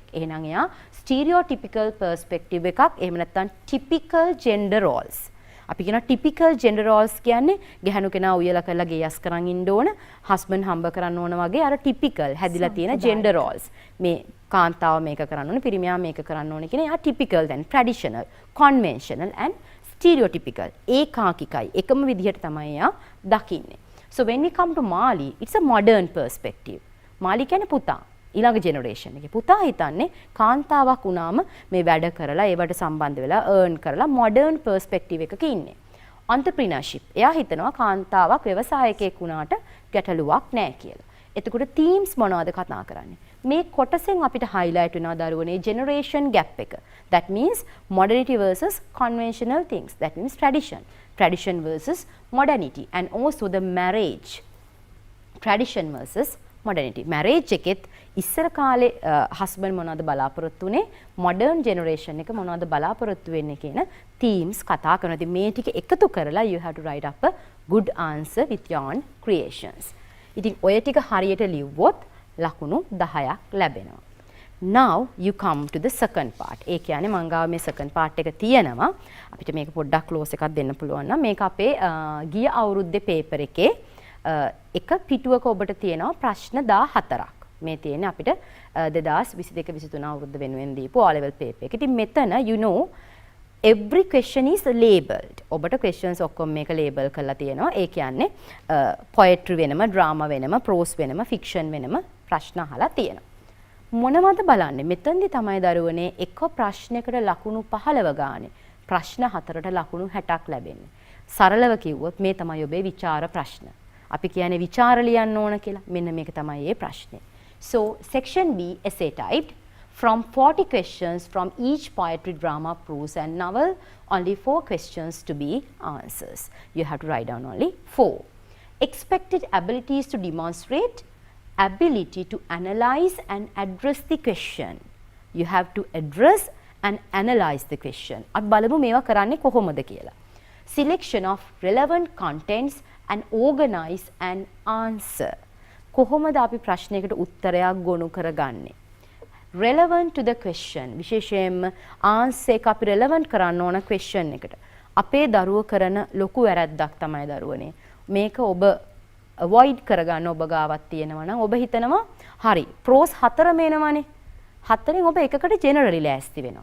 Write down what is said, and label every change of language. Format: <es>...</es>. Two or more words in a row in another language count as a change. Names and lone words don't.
<si>එහෙනම් එයා</si> <en>stereotypical perspective</en> <si>එකක් එහෙම නැත්නම්</si> <en>typical gender roles.</en> <si>අපි කියන</si> <en>typical gender roles</en> <si>කියන්නේ ගැහණු කෙනා උයලා කරලා ගේයස් කරන් ඉන්න ඕන, හස්බන්ඩ් හම්බ කරන්න ඕන වගේ අර ටිපිකල් හැදිලා තියෙන</si> <en>gender roles.</en> <si>මේ කාන්තාව මේක කරන්න ඕනේ, පිරිමියා මේක කරන්න ඕනේ කියන එයා ටිපිකල් දැන්</si> <en>traditional, conventional and stereotypical</en> <si>ඒකාකිකයි එකම විදිහට තමයි එයා දකින්නේ.</si> <en>So when we come to Mali, it's a modern perspective.</en> <si>Mali කියන්නේ පුතා ඊළඟ ජෙනරේෂන් එකේ පුතා හිතන්නේ කාන්තාවක් වුණාම මේ වැඩ කරලා ඒවට සම්බන්ධ වෙලා earn කරලා</si> <en>modern perspective</en> <si>එකක ඉන්නේ. entrepreneurship එයා හිතනවා කාන්තාවක් ව්‍යවසායකයෙක් වුණාට ගැටලුවක් නැහැ කියලා. එතකොට themes මොනවද කතා කරන්නේ? මේ කොටසෙන් අපිට highlight වෙනවා දරුවනේ</si> <en>generation gap</en> <si>එක.</si> <en>That means modernity versus conventional things. That means tradition versus modernity, and also the marriage. Tradition versus modernity.</en> <si>Marriage එකෙත් ඉස්සර කාලේ husband මොනවද බලාපොරොත්තු වෙන්නේ,</si> <en>modern generation</en> <si>එක මොනවද බලාපොරොත්තු වෙන්නේ කියන themes කතා කරනවා. ඉතින් මේ ටික එකතු කරලා</si> <en>you have to write up a good answer with your own creations.</en> <si>ඉතින් ඔය ටික හරියට ලිව්වොත් ලකුණු 10ක් ලැබෙනවා.</si> <en>Now you come to the second part.</en> <si>ඒ කියන්නේ මං ගාව මේ</si> <en>second part</en> <si>එක තියෙනවා. අපිට මේක පොඩ්ඩක් close එකක් දෙන්න පුළුවන් නම් මේක අපේ ගිය අවුරුද්දේ paper එකේ එක පිටුවක ඔබට තියෙනවා ප්‍රශ්න 14ක්. මේ තියෙන්නේ අපිට 2022-23 අවුරුද්ද වෙනුවෙන් දීපු O level paper එක. ඉතින් මෙතන</si> <en>you know every question is labeled.</en> <si>ඔබට questions ඔක්කොම මේක label කරලා තියෙනවා. ඒ කියන්නේ poetry වෙනම, drama වෙනම, prose වෙනම, fiction වෙනම ප්‍රශ්න අහලා තියෙනවා. මොනවද බලන්නේ? මෙතෙන්දි තමයි දරුවනේ එක ප්‍රශ්නයකට ලකුණු 15 ගානේ ප්‍රශ්න 4ට ලකුණු 60ක් ලැබෙන්නේ. සරලව කිව්වොත් මේ තමයි ඔබේ විචාර ප්‍රශ්න. අපි කියන්නේ විචාර ලියන්න ඕන කියලා. මෙන්න මේක තමයි ඒ ප්‍රශ්නේ.</si> <en>So section B essay typed from 40 questions from each poetry, drama, prose and novel, only 4 questions to be answers. You have to write down only 4. Expected abilities to demonstrate ability to analyze and address the question. You have to address and analyze the question.</en> <si>අපි බලමු මේවා කරන්නේ කොහොමද කියලා.</si> <en>Selection of relevant contents and organize and answer.</en> <si>කොහොමද අපි ප්‍රශ්නයකට උත්තරයක් ගොනු කරගන්නේ?</si> <en>Relevant to the question.</en> <si>විශේෂයෙන්ම answer එක අපි relevant කරන්න ඕන question එකට. අපේ දරුවෝ කරන ලොකු වැරැද්දක් තමයි දරුවනේ. මේක ඔබ avoid කරගන්න ඔබ ගාවක් තියෙනවා නම් ඔබ හිතනවා හරි prose 4 මේනවනේ 4න් ඔබ එකකට generally ලෑස්ති වෙනවා.</si>